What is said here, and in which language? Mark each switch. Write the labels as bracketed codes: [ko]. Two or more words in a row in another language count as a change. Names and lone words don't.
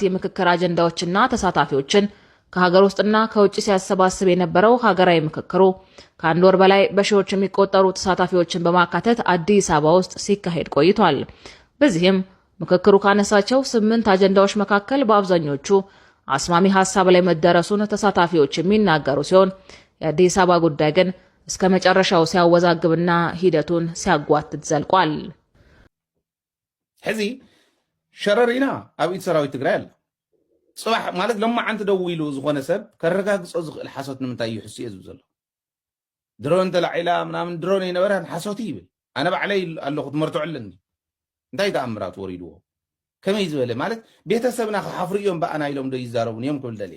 [am] የምክክር አጀንዳዎችና ተሳታፊዎችን ከሀገር ውስጥና ከውጭ ሲያሰባስብ የነበረው ሀገራዊ ምክክሩ ከአንድ ወር በላይ በሺዎች የሚቆጠሩ ተሳታፊዎችን በማካተት አዲስ አበባ ውስጥ ሲካሄድ ቆይቷል። በዚህም ምክክሩ ካነሳቸው 8 አጀንዳዎች መካከል በአብዛኞቹ አስማሚ ሐሳብ ላይ መደረሱን ተሳታፊዎች የሚናገሩ ሲሆን የአዲስ አበባ ጉዳይ ግን እስከ መጨረሻው ሲያወዛግብና ሂደቱን ሲያጓትት ዘልቋል። [ti] ሕዚ ሸረሪና ኣብ ኢድ ሰራዊት ትግራይ ኣላ ጽባሕ ማለት ለማዓንቲ ደው ኢሉ ዝኾነ ሰብ ከረጋግጾ ዝኽእል ሓሶት ንምንታይ እዩ ሕስዮ ዝብል ዘሎ ድሮን ተላዒላ ምናምን ድሮን የነበረ ሓሶት ይብል ኣነ ባዕለይ ኣለኹ ትመርትዑለኒ እንታይ ተኣምራት ወሪድዎ ከመይ ዝበለ ማለት ቤተሰብና ክሓፍሩ እዮም በኣና ኢሎም ዶ ይዛረቡን እዮም ክብል ደልየ